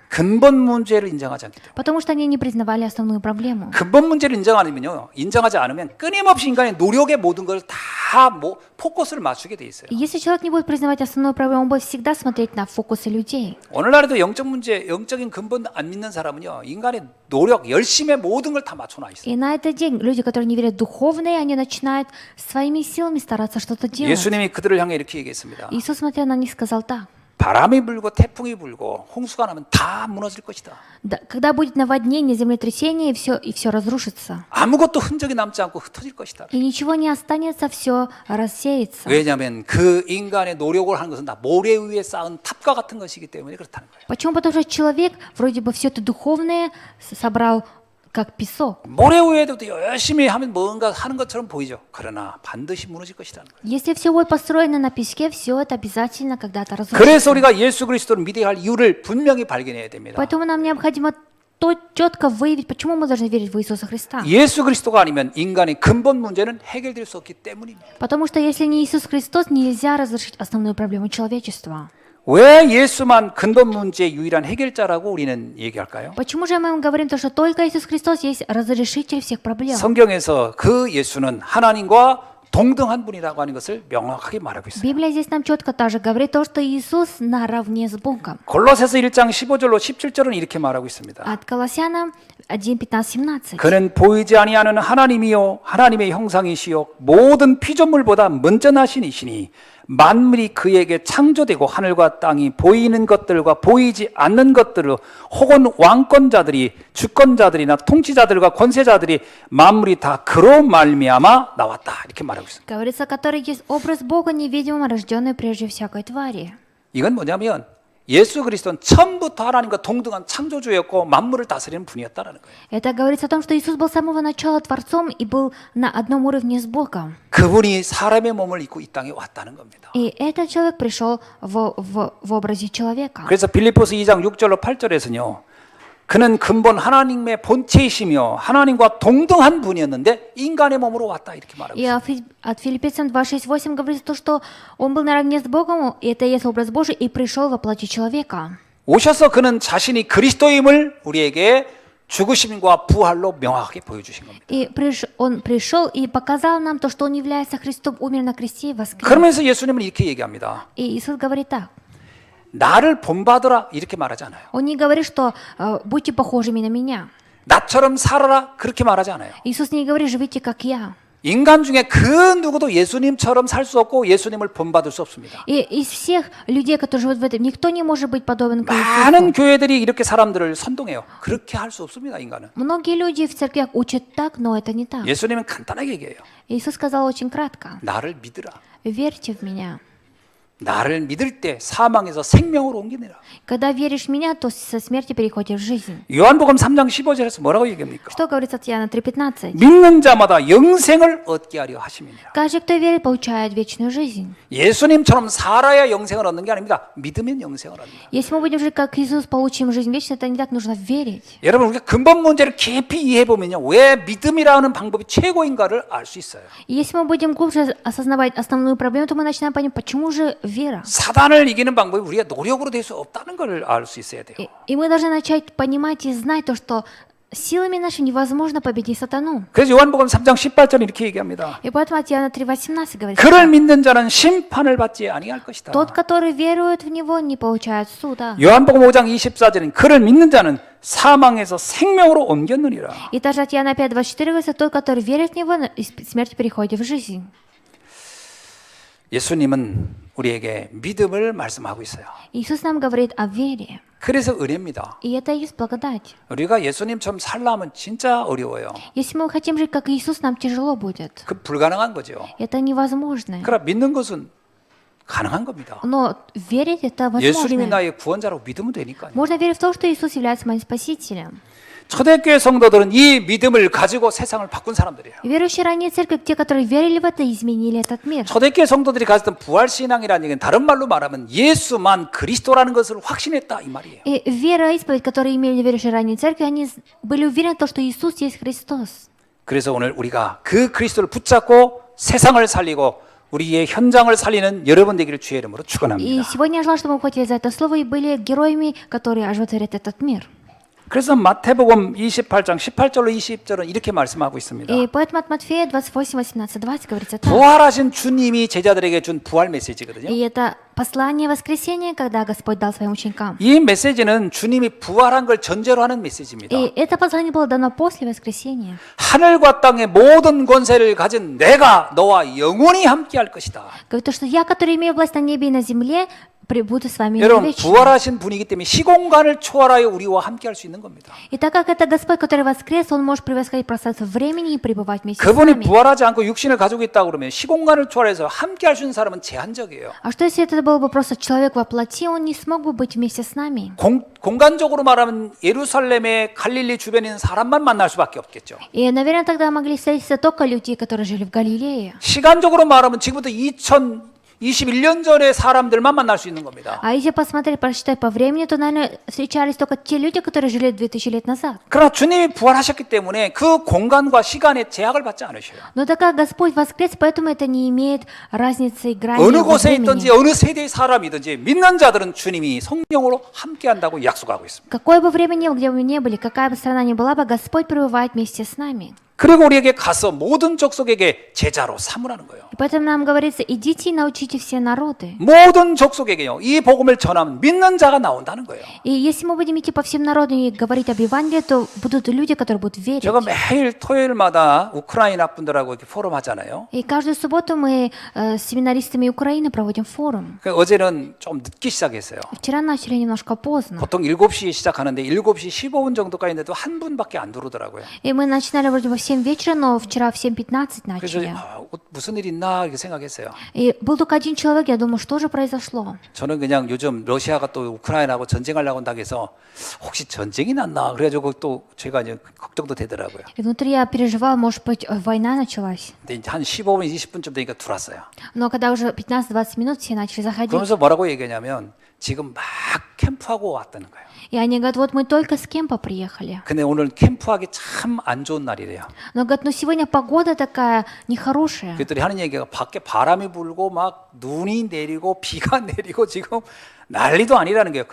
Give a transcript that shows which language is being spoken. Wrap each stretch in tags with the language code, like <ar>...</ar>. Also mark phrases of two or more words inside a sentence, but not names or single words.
<ko>근본 문제를 인정하지 않기 때문에.</ko> <ru>Потому что они не признавали основную проблему.</ru> <ko>근본 문제를 인정하지 않으면 끊임없이 인간의 노력의 모든 걸 다 포커스를 맞추게 돼 있어요.</ko> <ru>И если человек не будет признавать основную проблему, он будет всегда смотреть на фокусы людей.</ru> <ko>오늘날에도 영적인 근본 안 믿는 사람은요, 인간의 노력, 열심의 모든 걸 다 맞춰놔 있어요.</ko> <ru>И на этот день люди, которые не верят в духовные, они начинают своими силами стараться что-то делать.</ru> <ko>예수님이 그들을 향해 이렇게 얘기했습니다.</ko> <ru>Иисус, смотря на них, сказал так.</ru> <ko>바람이 불고 태풍이 불고 홍수가 나면 다 무너질 것이다.</ko> <ru>Да, когда будет наводнение, землетрясение, и все разрушится.</ru> <ko>아무것도 흔적이 남지 않고 흩어질 것이다.</ko> <ru>И ничего не останется, все рассеется.</ru> <ko>왜냐하면 그 인간의 노력을 하는 것은 다 모래 위에 쌓은 탑과 같은 것이기 때문에 그렇다는 거예요.</ko> <ru>Почему? Потому что человек вроде бы все это духовное собрал как песок.</ru> <ko>모래 위에도 열심히 하면 뭔가 하는 것처럼 보이죠. 그러나 반드시 무너질 것이라는 거예요.</ko> <ru>Если все будет построено на песке, все это обязательно когда-то разрушится.</ru> <ko>그래서 우리가 예수 그리스도를 믿어야 할 이유를 분명히 발견해야 됩니다.</ko> <ru>Поэтому нам необходимо четко выявить, почему мы должны верить в Иисуса Христа.</ru> <ko>예수 그리스도가 아니면 인간의 근본 문제는 해결될 수 없기 때문입니다.</ko> <ru>Потому что если не Иисус Христос, нельзя разрешить основную проблему человечества.</ru> <ko>왜 예수만 근본 문제의 유일한 해결자라고 우리는 얘기할까요?</ko> <ru>Почему же мы говорим то, что только Иисус Христос есть разрешитель всех проблем?</ru> <ko>성경에서 그 예수는 하나님과 동등한 분이라고 하는 것을 명확하게 말하고 있어요.</ko> <ru>Библия здесь нам четко также говорит то, что Иисус наравне с Богом.</ru> <ko>골로새서 1장 15절로 17절은 이렇게 말하고 있습니다.</ko> <ru>От Колоссянам 1:15-17.</ru> <ko>그는 보이지 아니하는 하나님이요 하나님의 형상이시요 모든 피조물보다 먼저 나신 이시니 만물이 그에게 창조되고 하늘과 땅이 보이는 것들과 보이지 않는 것들로 혹은 왕권자들이 주권자들이나 통치자들과 권세자들이 만물이 다 그로 말미암아 나왔다 이렇게 말하고 있습니다.</ko> <ru>Говорится, который есть образ Бога невидимым, рожденный прежде всякой твари.</ru> <ko>이건 뭐냐면 예수 그리스도는 처음부터 하나님과 동등한 창조주였고 만물을 다스리는 분이었다라는 거예요.</ko> <ru>Это говорится о том, что Иисус был с самого начала Творцом и был на одном уровне с Богом.</ru> <ko>그분이 사람의 몸을 입고 이 땅에 왔다는 겁니다.</ko> <ru>И этот человек пришел в образе человека.</ru> <ko>그래서 빌립보서 2장 6절로 8절에서는요. 그는 근본 하나님의 본체이시며 하나님과 동등한 분이었는데 인간의 몸으로 왔다 이렇게 말하고</ko> <ru>И</ru> <ko>있어요.</ko> <ru>от Филиппийцам 2:6-8 говорится то, что он был наравне с Богом, и это есть образ Божий, и пришел во плоти человека.</ru> <ko>오셔서 그는 자신이 그리스도임을 우리에게 죽으심과 부활로 명확하게 보여주신 겁니다.</ko> <ru>И он пришел и показал нам то, что он является Христом, умер на кресте и воскрес.</ru> <ko>그러면서 예수님은 이렇게 얘기합니다.</ko> <ru>И Иисус говорит так.</ru> <ko>나를 본받으라 이렇게 말하지 않아요.</ko> <ru>Он не говорит, что будьте похожими на меня.</ru> <ko>나처럼 살아라 그렇게 말하지 않아요.</ko> <ru>Иисус не говорит, живите как я.</ru> <ko>인간 중에 그 누구도 예수님처럼 살 수 없고 예수님을 본받을 수 없습니다.</ko> <ru>И из всех людей, которые живут в этом, никто не может быть подобен к</ru> <ko>많은</ko> <ru>Иисусу.</ru> <ko>교회들이 이렇게 사람들을 선동해요. 그렇게 할 수 없습니다, 인간은.</ko> <ru>Многие люди в церквях учат так, но это не так.</ru> <ko>예수님은 간단하게 얘기해요.</ko> <ru>Иисус сказал очень кратко.</ru> <ko>나를 믿으라.</ko> <ru>Верьте в меня.</ru> <ko>나를 믿을 때 사망에서 생명으로 옮기느라.</ko> <ru>Когда веришь в меня, то со смерти переходишь в жизнь.</ru> <ko>요한복음 3장 15절에서 뭐라고 얘기합니까?</ko> <ru>Что говорится от Иоанна 3:15?</ru> <ko>믿는 자마다 영생을 얻게 하려 하심이니라.</ko> <ru>Каждый, кто верит, получает вечную жизнь.</ru> <ko>예수님처럼 살아야 영생을 얻는 게 아닙니다. 믿으면 영생을 얻는다.</ko> <ru>Если мы будем жить как Иисус, получим жизнь вечную, это не так, нужно верить.</ru> <ko>여러분 우리가 근본 문제를 깊이 이해해 보면요, 왜 믿음이라는 방법이 최고인가를 알 수 있어요.</ko> <ru>И если мы будем глубже осознавать основную проблему, то мы начинаем понимать, почему же вера.</ru> <ko>사단을 이기는 방법이 우리가 노력으로 될 수 없다는 걸 알 수 있어야 돼요.</ko> <ru>И мы должны начать понимать и знать то, что силами нашими невозможно победить сатану.</ru> <ko>그래서 요한복음 3장 18절 이렇게 얘기합니다.</ko> <ru>И поэтому от Иоанна 3:18 говорится,</ru> <ko>그를 믿는 자는 심판을 받지 아니할 것이다.</ko> <ru>тот, который верует в Него, не получает суда.</ru> <ko>요한복음 5장 24절은 그를 믿는 자는 사망에서 생명으로 옮겼느니라.</ko> <ru>И также от Иоанна 5:24 говорится, тот, который верит в Него, из смерти переходит в жизнь.</ru> <ko>예수님은 우리에게 믿음을 말씀하고 있어요.</ko> <ru>Иисус нам говорит о вере.</ru> <ko>그래서 은혜입니다.</ko> <ru>И это и есть благодать.</ru> <ko>우리가 예수님처럼 살려면 진짜 어려워요.</ko> <ru>Если мы хотим жить как Иисус, нам тяжело будет.</ru> <ko>그 불가능한 거죠.</ko> <ru>Это невозможно.</ru> <ko>그러나 믿는 것은 가능한 겁니다.</ko> <ru>Но верить это</ru> <ko>예수님이</ko> <ru>возможно.</ru> <ko>나의 구원자라고 믿으면 되니까요.</ko> <ru>Можно верить в то, что Иисус является моим спасителем.</ru> <ko>초대교회 성도들은 이 믿음을 가지고 세상을 바꾼 사람들이에요.</ko> <ru>Верующие ранние церкви, те, которые верили в это, изменили этот мир.</ru> <ko>초대교회 성도들이 가졌던 부활신앙이라는 얘기는 다른 말로 말하면 예수만 그리스도라는 것을 확신했다 이 말이에요.</ko> <ru>И вера, исповедь, которые имели верующие ранние церкви, они были уверены в том, что Иисус есть Христос.</ru> <ko>그래서 오늘 우리가 그 그리스도를 붙잡고 세상을 살리고 우리의 현장을 살리는 여러분 되기를 주의 이름으로</ko> <ru>И</ru> <ko>축원합니다.</ko> <ru>сегодня я желаю, чтобы мы ухватили за это слово и были героями, которые оживотворят этот мир.</ru> <ko>그래서 마태복음 28장 18절로 20절은 이렇게 말씀하고 있습니다.</ko> <ru>И поэтому от Матфея 28, 18, 20 говорится так.</ru> <ko>부활하신 주님이 제자들에게 준 부활 메시지거든요.</ko> <ru>И это послание воскресения, когда Господь дал своим ученикам.</ru> <ko>이 메시지는 주님이 부활한 걸 전제로 하는 메시지입니다.</ko> <ru>И это послание было дано после воскресения.</ru> <ko>하늘과 땅의 모든 권세를 가진 내가 너와 영원히 함께할 것이다.</ko> <ru>Говорит то, что я, который имею власть на небе и на земле, пребуду с вами</ru> <ko>여러분</ko> <ru>вечно.</ru> <ko>부활하신 분이기 때문에 시공간을 초월하여 우리와 함께할 수 있는 겁니다.</ko> <ru>И так как это Господь, который воскрес, Он может превосходить пространство времени и пребывать вместе с</ru> <ko>그분이</ko> <ru>нами.</ru> <ko>부활하지 않고 육신을 가지고 있다고 그러면 시공간을 초월해서 함께할 수 있는 사람은 제한적이에요.</ko> <ru>А что если это был бы просто человек во плоти, он не смог бы быть вместе с нами?</ru> <ko>공간적으로 말하면 예루살렘의 갈릴리 주변에 있는 사람만 만날 수밖에 없겠죠.</ko> <ru>И, наверное, тогда могли встретиться только люди, которые жили в Галилее.</ru> <ko>시간적으로 말하면 지금부터 2021년 전의 사람들만 만날 수 있는 겁니다.</ko> <ru>А если посмотреть, просчитать по времени, то, наверное, встречались только те люди, которые жили 2000 лет назад.</ru> <ko>그러나 주님이 부활하셨기 때문에 그 공간과 시간에 제약을 받지 않으셔요.</ko> <ru>Но так как Господь воскрес, поэтому это не имеет разницы и грани</ru> <ko>어느</ko> <ru>во</ru> <ko>곳에</ko> <ru>времени.</ru> <ko>있든지 어느 세대의 사람이든지 믿는 자들은 주님이 성령으로 함께한다고 약속하고 있습니다.</ko> <ru>Какое бы время ни было, где бы мы ни были, какая бы страна ни была бы, Господь пребывает вместе с нами.</ru> <ko>그리고 우리에게 가서 모든 족속에게 제자로 삼으라는 거예요.</ko> <ru>И поэтому нам говорится, идите и научите все народы.</ru> <ko>모든 족속에게요. 이 복음을 전하면 믿는 자가 나온다는 거예요.</ko> <ru>И если мы будем идти по всем народам и говорить об Евангелии, то будут люди, которые будут верить.</ru> <ko>제가 매일 토요일마다 우크라이나 분들하고 이렇게 포럼 하잖아요.</ko> <ru>И каждую субботу мы с семинаристами Украины проводим форум.</ru> <ko>어제는 좀 늦게 시작했어요.</ko> <ru>Вчера начали немножко поздно.</ru> <ko>보통 7시에 시작하는데 7시 15분 정도까지 있는데도 한 분밖에 안 들어오더라고요.</ko> <ru>И мы начинали вроде бы в 7 вечера, но вчера в 7:15</ru> <ko>그래서</ko> <ru>начали.</ru> <ko>무슨 일 있나 이렇게 생각했어요.</ko> <ru>И был только один человек, я думаю, что же произошло?</ru> <ko>저는 그냥 요즘 러시아가 또 우크라이나하고 전쟁하려고 한다고 해서 혹시 전쟁이 났나 그래가지고 또 제가 이제 걱정도 되더라고요.</ko> <ru>И внутри я переживала, может быть, война началась.</ru> <ko>근데 이제 한 15분 20분쯤 되니까 들어왔어요.</ko> <ru>Но когда уже 15-20 минут все начали заходить,</ru> <ko>그러면서 뭐라고 얘기하냐면 지금 막 캠프하고 왔다는 거예요.</ko> <ru>и они говорят, вот мы только с кемпа приехали.</ru> <ko>근데 오늘 캠프하기 참 안 좋은 날이래요.</ko> <ru>Но говорят, ну сегодня погода такая нехорошая.</ru> <ko>그들이 하는 얘기가 밖에 바람이 불고 막 눈이 내리고 비가 내리고 지금 난리도 아니라는 거예요.</ko>